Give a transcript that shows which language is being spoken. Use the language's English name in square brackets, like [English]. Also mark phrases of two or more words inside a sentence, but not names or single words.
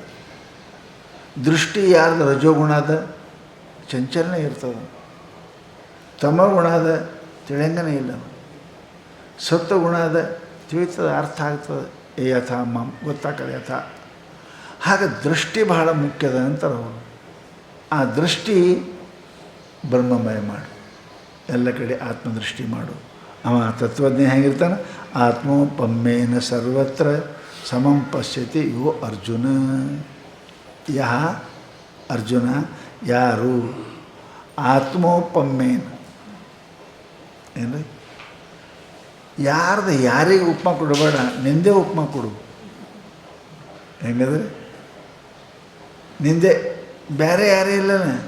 [Kannada] ದೃಷ್ಟಿ ಯಾರ್ದು ರಜೋಗುಣದ ಚಂಚಲನೆ ಇರ್ತದೆ, ತಮಗುಣದ ತಿಳಿಯಂಗನೇ ಇಲ್ಲ, ಸತ್ವಗುಣದ ತಿಳಿತದೆ, ಅರ್ಥ ಆಗ್ತದೆ. [Sanskrit] ಯಥ ಮಾಂ [Kannada] ಗೊತ್ತಾಗ್ತದೆ ಯಥ. ಹಾಗೆ ದೃಷ್ಟಿ ಬಹಳ ಮುಖ್ಯದ ಅಂತಾರೆ ಅವರು. ಆ ದೃಷ್ಟಿ ಬ್ರಹ್ಮಮಯ ಮಾಡು, ಎಲ್ಲ ಕಡೆ ಆತ್ಮದೃಷ್ಟಿ ಮಾಡು. ಅವ ತತ್ವಜ್ಞ ಹೇಗಿರ್ತಾನೆ? [Sanskrit] ಆತ್ಮೋಪಮ್ಮೇನ ಸರ್ವತ್ರ ಸಮಂ ಪಶ್ಯತಿ ಯೋ ಅರ್ಜುನ. [Kannada] ಯಹ ಅರ್ಜುನ ಯಾರು ಆತ್ಮೋಪಮೇನ ಏನು ಯಾರ್ದು ಯಾರಿಗೆ ಉಪಮಾ ಕೊಡಬೇಡ, ನಿಂದೆ ಉಪಮಾ ಕೊಡು. ಹೆಂಗಂದ್ರೆ ನಿಂದೆ, ಬೇರೆ ಯಾರೇ ಇಲ್ಲನ.